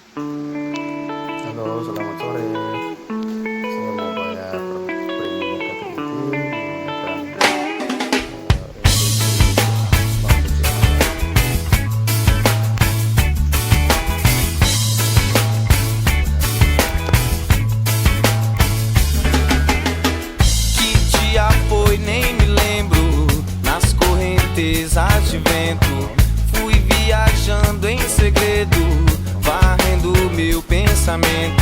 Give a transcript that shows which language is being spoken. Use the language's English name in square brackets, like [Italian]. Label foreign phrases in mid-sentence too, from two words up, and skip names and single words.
[Indonesian] Halo, selamat sore. Saya mau bayar premium KTP menggunakan Bank BCA. [Portuguese] Que dia foi, nem me lembro. Nas correntezas de vento, fui viajando em segredo, varrendo meu pensamento.